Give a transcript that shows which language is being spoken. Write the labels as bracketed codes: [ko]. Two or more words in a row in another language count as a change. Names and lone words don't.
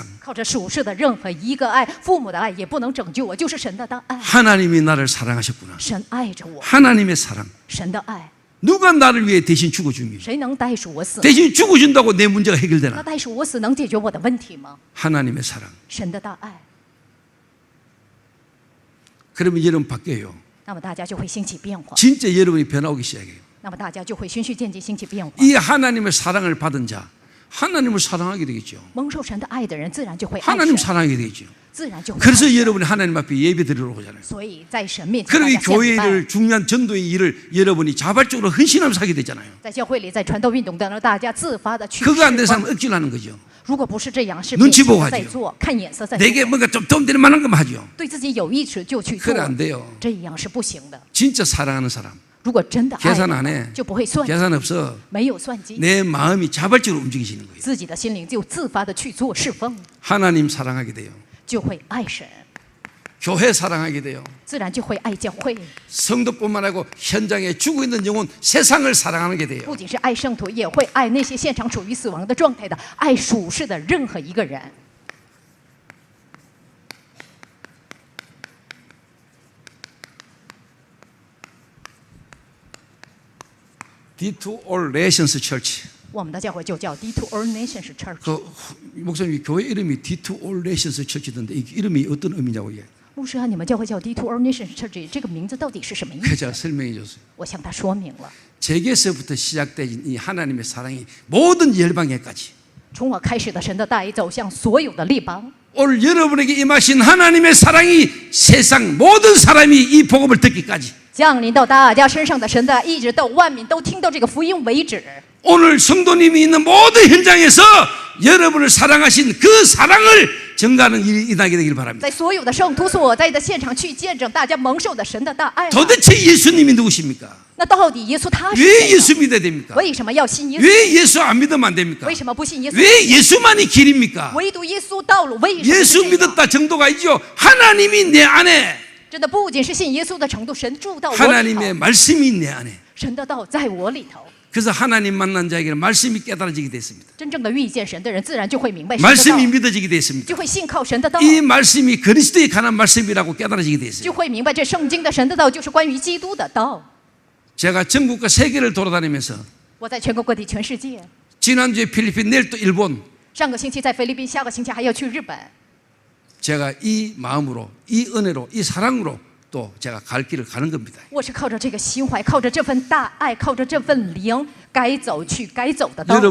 [zh] 靠着属世的任何一个爱，父母的爱也不能拯救我，就是神的大爱。 [ko] 하나님이 나를 사랑하셨구나. [zh] 神爱着我， [ko] 하나님의 사랑. [zh] 神的爱， [ko] 누가 나를 위해 대신 죽어줍니까? [zh] 谁能代赎我死？ [ko] 대신 죽어준다고 내 문제가 [zh] 那 [ko] 해결되나? [zh] 代赎我死能解决我的问题吗？ [ko] 하나님의 사랑. [zh] 神的大爱， [ko] 그러면 여러분 바뀌어요. [zh] 那么大家就会兴起变化， [ko] 진짜 여러분이 변화오기 시작해요. [zh] 那么大家就会循序渐进兴起变化。 [ko] 이 하나님의 사랑을 받은 자, 하나님을 사랑하게 되겠죠. [zh] 蒙受神的爱的人，自然就会爱 [ko] 하나님 [zh] 神， [ko] 사랑하게 되겠죠. [zh] 自然就会爱 [ko] 그래서 [zh] 神。 [ko] 여러분이 하나님 앞에 예배 드리러 오잖아요. [zh] 所以在神面前， [ko] 그리고 [zh] 大 [ko] 이 [zh] 家献拜 [ko] 교회를 중요한 전도의 일을 여러분이 자발적으로 헌신하면서 하게 되잖아요. [zh] 在教会里，在传道运动当中，大家自发的去 [ko] 그거 안 되는 [zh] 释放。 [ko] 사람은 억지로 하는 거죠. [zh] 如果不是这样，是 [ko] 눈치 [zh] 勉 [ko] 보고 [zh] 强在 [ko] 하죠 [zh] 做，看眼色在 [ko] 내게 [zh] 做， [ko] 뭔가 좀 도움되는 만한 것만 하죠. [zh] 对自己有益处就去做 [ko] 그래 ，안 돼요. [zh] 这样是不行的。 [ko] 진짜 사랑하는 사람 [zh] 如果真的爱 [ko] 계산 [zh] 的 [ko] 안 [zh] 话 [ko] 해. [zh] 就不会算计， [ko] 계산 없어. [zh] 没有算计， [ko] 내 마음이 자발적으로 움직이시는 거예요. [zh] 自己的心灵就自发的去做侍奉， [ko] 하나님 사랑하게 돼요. [zh] 就会爱神， [ko] 교회 사랑하게 돼요. [zh] 自然就会爱教会。 [ko] 성도뿐만 아니고 현장에 죽어 있는 영혼, 세상을 사랑하게 돼요. [zh] 不仅是爱圣徒，也会爱那些现场处于死亡的状态的，爱属世的任何一个人。 [ko] D2 All Nations Church. [zh] 我们的教会就叫 D2 All Nations Church。 [ko] 그 목사님 교회 이름이 D2 All Nations Church던데 이 이름이 어떤 의미냐고 이게. [zh] 牧师啊，你们教会叫 D2 All Nations Church，这个名字到底是什么意 [ko] 그 [zh] 思？ [ko] 제가 설명해 줬어요. [zh] 我向他说明了。 [ko] 제게서부터 시작된 이 하나님의 사랑이 모든 열방에까지 [zh] 从我开始的神的大爱走向所有的列邦， [ko] 오늘 여러분에게 임하신 하나님의 사랑이 세상 모든 사람이 이 복음을 듣기까지 [zh] 降临到大家身上的神的爱，一直到万民都听到这个福音为止。 [ko] 오늘 성도님이 있는 모든 현장에서 여러분을 사랑하신 그 사랑을 증가하는 일이 일어나게 되길 바랍니다. [zh] 在所有的圣徒所在的现场去见证大家蒙受的神的大爱。 [ko] 도대체 예수님이 누구십니까? [zh] 那到底耶稣他是 [ko] 왜 [zh] 谁 [ko] 예수 [zh] 呢？ [ko] 믿어야 됩니까? [zh] 为什么要信耶稣？ [ko] 왜 예수 안 믿으면 안 됩니까? [zh] 为什么不信耶稣？ [ko] 왜 예수만이 길입니까? [zh] 唯独耶稣道路，为什么是 [ko] 예수 [zh] 这样？ [ko] 믿었다 정도가 아니죠. 하나님이 내 안에, [zh] 真的不仅是信耶稣的程度，神住到我里头， [ko] 하나님의 말씀이 내 안에. [zh] 神的道在我里头。 [ko] 그래서 하나님 만난 자에게는 말씀이 깨달아지게 됐습니다. [zh] 真正的遇见神的人，自然就会明白神的道， [ko] 말씀이 믿어지게 됐습니다. [zh] 就会信靠神的道， [ko] 이 말씀이 그리스도에 관한 말씀이라고 깨달아지게 됐어요. [zh] 就会明白这圣经的神的道就是关于基督的道。 [ko] 제가 전국과 세계를 돌아다니면서 [zh] 我在全国各地、全世界， [ko] 지난주에 필리핀, 내일 또 일본, [zh] 上个星期在菲律宾，下个星期还要去日本。 [ko] 제가 이 마음으로, 이 은혜로, 이 사랑으로 또 제가 갈 길을 가는 겁니다. [zh] 我是靠着这个心怀，靠着这份大爱，靠着这份灵，该走去该走的道路。